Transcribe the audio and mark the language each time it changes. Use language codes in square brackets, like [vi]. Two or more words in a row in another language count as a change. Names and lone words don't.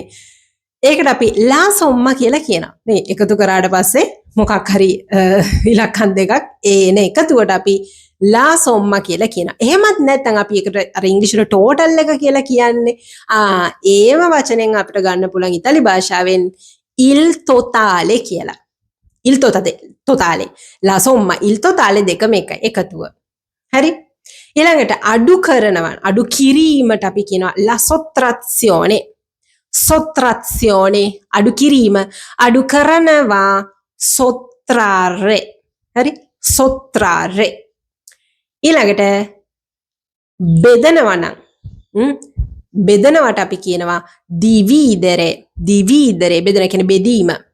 [si] ඒකට අපි [it] la somma [si] කියලා කියනවා. මේ එකතු කරාට පස්සේ මොකක් හරි ඉලක්කම් දෙකක් ඒන එකතුවට අපි [it] la somma [si] කියලා කියනවා. එහෙමත් නැත්නම් අපි ඒකට අර ඉංග්‍රීසිවල ටෝටල් එක කියලා කියන්නේ. ඒව වචනෙන් අපිට ගන්න පුළුවන් ඉතාලි භාෂාවෙන් [it] il totale [si] කියලා. [it] il totale. la somma il totale [si] දෙකම එකතුව. හරි? ඊළඟට අඩු කරනවා. අඩු කිරීමට අපි කියනවා [it] la sottrazione. [si] sottrazione අඩු කිරීම අඩු කරනවා sottrarre හරි sottrarre ඊළඟට බෙදනවා නම් බෙදනවට අපි කියනවා [it] dividere dividere [si] බෙදන කියන්නේ බෙදීම